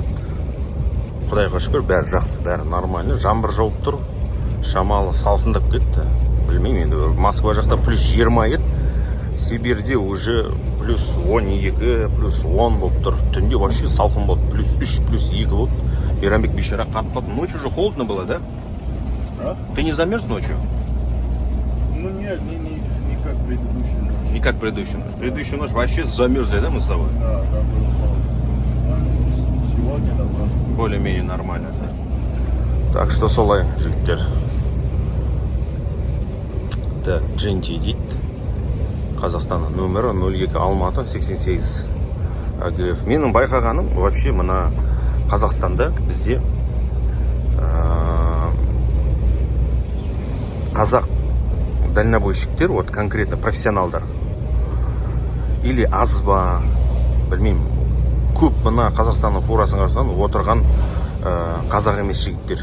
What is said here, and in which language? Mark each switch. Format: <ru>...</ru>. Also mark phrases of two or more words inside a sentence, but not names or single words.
<kk>Құдайға шүкір, бәрі жақсы, бәрі нормально. Жаңбыр жауып тұр. Шамалы салқындап кетті. Білмеймін, енді Москва жақта плюс 20 еді. Сибирьде уже плюс 12, плюс 10 болып тұр. Түнде вообще салқын болды. Плюс 3, плюс 2 болды. Иранбек бейшара қатып қалды.</kk> <ru>Ночью же холодно было, да? А? Ты не замерз ночью? Ну нет, не как предыдущая ночь. Не как предыдущую ночь. Предыдущую ночь вообще замерзли, да, мы с тобой? Да, там было холодно. Сегодня вполне нормально. более-менее нормально. Так что</ru> <kk>солай, жігіттер. Так, GNT дейді. Қазақстанның нөмірі 02 Алматы 88 АГФ. Менің байқағаным, вообще мына Қазақстанда бізде қазақ дальнобойщиктер,</kk> <ru>вот конкретно</ru> <kk>профессионалдар или аз ба, білмеймін, көп мына Қазақстанның фурасын қарасаң отырған қазақ емес жігіттер.</kk>